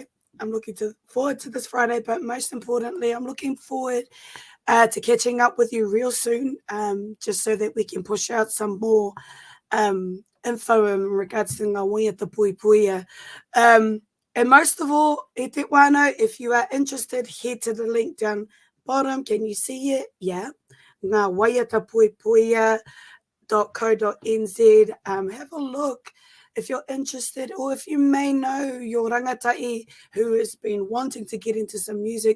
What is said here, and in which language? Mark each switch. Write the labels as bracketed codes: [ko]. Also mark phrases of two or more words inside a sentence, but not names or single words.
[en] I'm looking forward to this Friday, but most importantly, I'm looking forward to catching up with you real soon, just so that we can push out some more info in regards to Ngā Waiata Poipoia. And most of all, [mi] e te wānau, [en] if you are interested, head to the link down bottom. Can you see it? Yeah. Ngā Waiata Poipoia.co.nz. Have a look if you're interested, or if you may know your rangatai who has been wanting to get into some music.